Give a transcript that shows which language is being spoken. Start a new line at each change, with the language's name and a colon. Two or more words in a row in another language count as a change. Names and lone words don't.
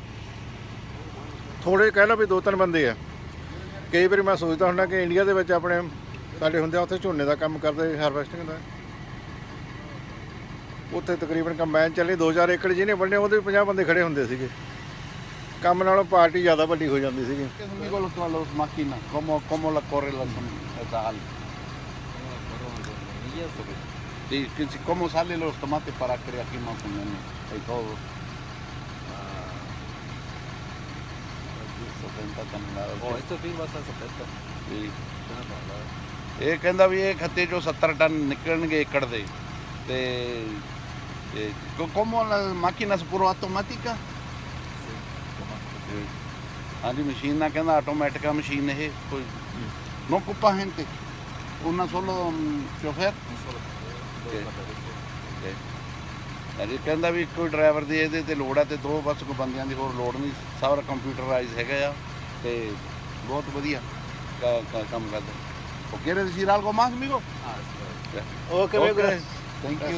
Punjabi: ਥੋੜੇ ਕਹਿ ਲਓ ਵੀ 2-3 ਬੰਦੇ ਆ। ਕਈ ਵਾਰੀ ਮੈਂ ਸੋਚਦਾ ਹੁੰਦਾ ਕਿ ਇੰਡੀਆ ਦੇ ਵਿੱਚ ਆਪਣੇ ਸਾਡੇ ਹੁੰਦੇ ਆ ਉੱਥੇ ਝੋਨੇ ਦਾ ਕੰਮ ਕਰਦੇ, ਹਾਰਵੈਸਟਿੰਗ ਦਾ। ਉੱਥੇ ਤਕਰੀਬਨ ਕੰਬਾਈਨ ਚੱਲੀ 2000 ਏਕੜ ਜਿਹਨੇ ਵੰਡੇ ਉਹਦੇ 50 ਬੰਦੇ ਖੜੇ ਹੁੰਦੇ ਸੀਗੇ। ਕੰਮ ਨਾਲੋਂ ਪਾਰਟੀ ਜ਼ਿਆਦਾ ਵੱਡੀ ਹੋ ਜਾਂਦੀ ਸੀਗੀ।
Spanish: ¿Cómo salen los tomates para crear aquí más o menos? Y todo. 70 toneladas. Oh, esto sí va a estar 70. Sí.
Punjabi: ਇਹ ਕਹਿੰਦਾ ਵੀ ਇਹ ਖੱਤੇ ਚੋਂ 70 ਟਨ ਨਿਕਲਣਗੇ ਏਕੜ ਦੇ, ਤੇ
Spanish: como las máquinas puro automática?
Punjabi: ਹਾਂਜੀ, ਮਸ਼ੀਨ ਨਾਲ ਕਹਿੰਦਾ ਆਟੋਮੈਟਿਕ ਆ ਮਸ਼ੀਨ ਇਹ, ਕੋਈ
Spanish: no ocupa gente, una solo chofer.
Punjabi: ਅਜੇ ਕਹਿੰਦਾ ਵੀ ਕੋਈ ਡਰਾਈਵਰ ਦੀ ਇਹਦੇ ਤੇ ਲੋੜ ਆ, ਤੇ 2 ਬਸ ਕੋਈ ਬੰਦਿਆਂ ਦੀ ਹੋਰ ਲੋੜ ਨਹੀਂ, ਸਾਰਾ ਕੰਪਿਊਟਰਾਈਜ਼ ਹੈਗਾ ਆ, ਤੇ ਬਹੁਤ ਵਧੀਆ ਕੰਮ ਕਰਦਾ। ਉਹ ਕਿਹੜੇ ਤੁਸੀਂ ਨਾਲ ਕੋ ਮਾਸ ਮੀਗੋ
English: okay okay, thank you.